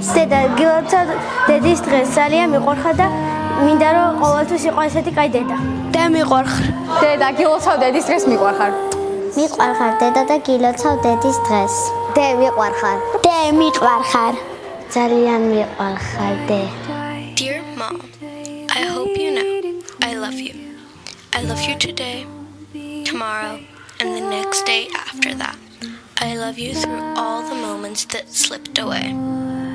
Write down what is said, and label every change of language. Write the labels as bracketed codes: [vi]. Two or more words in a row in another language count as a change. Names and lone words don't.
[ka] დედა გილოცავ დედის დღეს ძალიან მიყვარხარ და მინდა რომ ყოველთვის იყო ესეთი კაი დედა. დე მიყვარხარ. დედა გილოცავ დედის დღეს მიყვარხარ. მიყვარხარ დედა და გილოცავ დედის დღეს. დე მიყვარხარ. დე მიყვარხარ. ძალიან მიყვარხარ დე. [en] Dear Mom, I hope you know I love you. I love you today, tomorrow, and the next day after that. I love you through all the moments that slipped away.